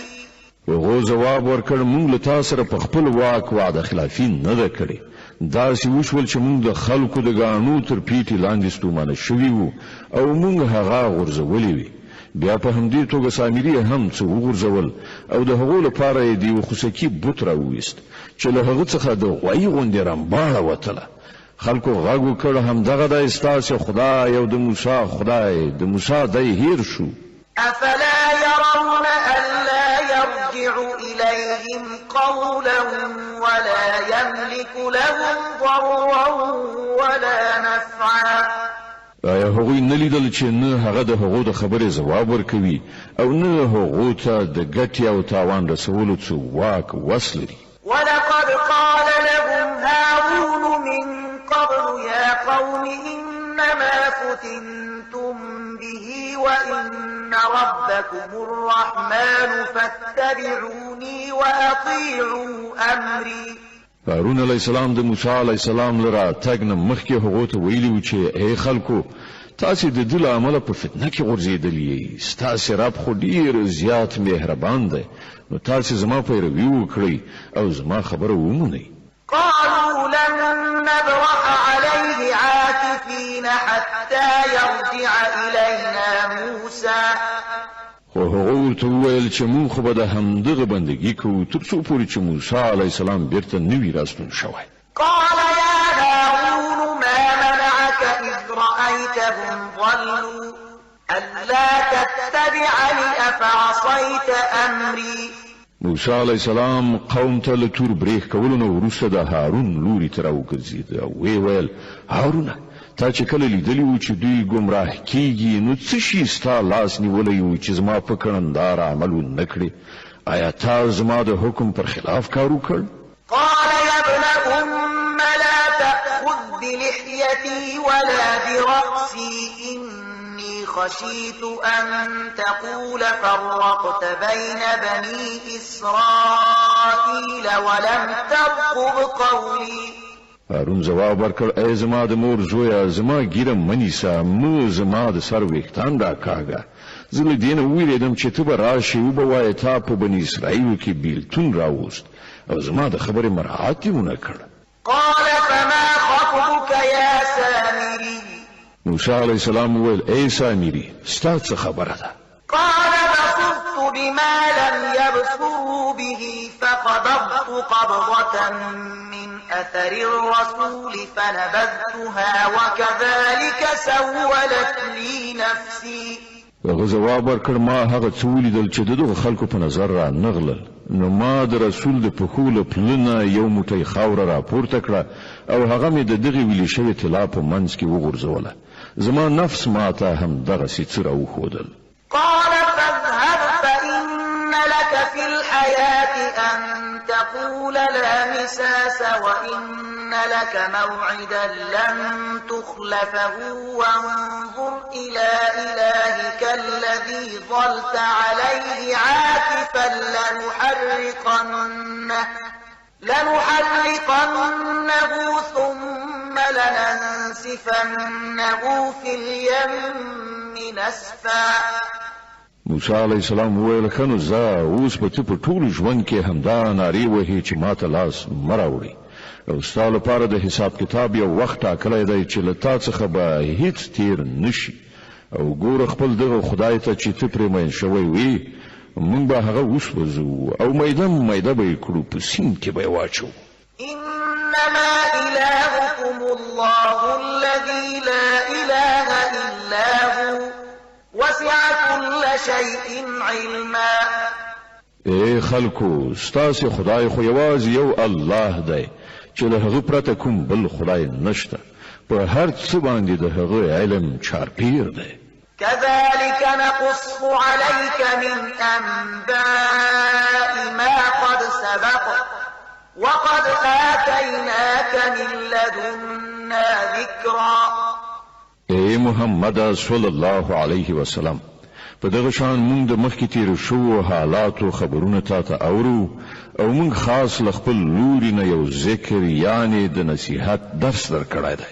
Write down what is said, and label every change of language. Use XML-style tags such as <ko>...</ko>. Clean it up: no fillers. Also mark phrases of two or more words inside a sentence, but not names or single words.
<ps>هغو جواب ورکړ مونږ له تاسو سره په خپل واک وعده خلافي نه ده کړې. داسې وشول چې مونږ د خلکو د ګاڼو تر پیټې لاندې ستومانه شوي وو او مونږ هغه غورځولې وي. بیا په همدې توګه سامري هم څه وغورځول او د هغو لپاره یې د یو خوسکي بت راوویست چې له هغه څخه د غوایي غوندې رمباړه وتله. خلکو غږ وکړ همدغه دی ستاسې خدای او د موسی خدای، د موسی دی هیر شو.</ps> <ar>أفلا يرون ألا يرجع إليهم قولا ولا يملك لهم ضرا ولا نفعا.</ar> <ps>آیا هغوی نه لیدل چې نه هغه د هغو د خبرې ځواب ورکوي او نه هغو ته د ګټې او تاوان رسولو څه واک وس لري؟</ps> <ar>ولقد قال لهم هارون من قبل يا قوم إنما فتنتم به وإن ربكم الرحمن فاتبعوني وأطيعوا أمري.</ar> <ps>هارون</ps> <ar>علیه السلام</ar> <ps>د موسی</ps> <ar>علیه السلام</ar> <ps>لره تګ نه مخکې هغو ته ویلي و چې ای خلکو تاسې د ده له امله په فتنه کې غورځېدلي یئ. ستاسې رب خو ډېر زیات مهربان دی، نو تاسې زما پیروي وکړئ او زما خبره ومنئ.</ps> <ar>قالوا لن نبرح عليه عاكفين حتى يرجع إلينا موسى.</ar> <ps>خو هغه ورته وویل چې مونږ خو به د همدغه بندګي کوو تر څو پورې چې موسی</ps> <ar>علیه السلام</ar> <ps>بیرته نه وي راستون شوی.</ps> <ar>قال يا هارون ما منعك إذ رأيتهم ضلوا ألا تتبعني أفعصيت أمري.</ar> <ps>موسی</ps> <ar>علیه السلام</ar> <ps>قوم ته له تور بریښ کولو نه وروسته د هارون لوري ته راوګرځېد او ویې ویل هارونه تا چې کله لیدلی و چې دوی ګمراه کیږي نو څه شي ستا لاس نیولی و چې زما په کړندار عمل ونه کړې؟ آیا تا زما د حکم پر خلاف کار وکړ؟</ps> <ar>قال يا ابن أم لا تأخذ بلحيتي ولا برأسي إني خشيت أن تقول فرقت بين بني إسرائيل ولم ترقب قولي.</ar> <ps>هارون جواب ورکړ ای زما د مور زویه زما ګیره منیسه مو زما د سر ویښتان راکاږه. زه له دې نه ویرېدم چې ته به راشې وبه وایې تا په بني اسرائیلو کې بیلتون راوست او زما د خبرې مراعات یې ونه کړ.</ps> <ar>قال فما خطبك يا سامري.</ar> <ps>موسی</ps> <ar>علیه السلام</ar> <ps>وویل ای سامري ستا څه خبره ده؟</ps> <ar>قال بصرت بما لم يبصروا به فقبضت قبضة من أثر الرسول فنبذتها وكذلك سولت لي نفسي.</ar> <ps>هغه جواب ورکړ ما هغه څه ولیدل چې د دغه خلکو په نظر را نغلل نو ما د رسول د پښو له پلونه یو موټی خاوره راپورته کړه او هغه مې د دغې ویلې شوې طلا په منځ کې وغورځوله. زما نفس ما ته هم دغسې څه راوښودل.</ps> <ar>قال فاذهب فإن لك في الحياة أن تقول لا مساس وإن لك موعدا لن تخلفه وانظر إلى إلهك الذي ظلت عليه عاكفا لنحرقنه ثم لننسفنه في اليم نسفا.</ar> <ps>موسی</ps> <ar>علیه السلام</ar> <ps>وویل ښه نو ځه اوس به ته په ټول ژوند کې همدا نارې وهې چې ما ته لاس مه راوړې او ستا لپاره د حساب کتاب یو وخت ټاکلی دی چې له تا څخه به هیڅ تیر نه شي او ګوره خپل دغه خدای ته چې ته پرې مین شوی وې موږ به هغه وسوځو او میده به یې کړو په سیند کې به یې واچوو.</ps> <ar>إنما إلهكم الله الذي لا إله إلا هو وسع كل شيء علما.</ar> <ps>ای خلکو ستاسې خدای خو یوازې یو الله دی چې له هغه پرته کوم بل خدای نشته په هر څه باندې د هغه علم چارپیر دی.</ps> <ar>كذلك نقص عليك من أنباء ما قد سبق وقد آتيناك من لدنا ذكرا.</ar> <ps>اے محمد</ps> <ar>صلی الله علیه وسلم</ar> <ps>په دغه شان مونږ د مخکې تیر شو حالاتو خبرونه تاسو اورو او مونږ خاص لخپل لوري نه یو ذکر یعنی د نصیحت درس درکړای دی.</ps>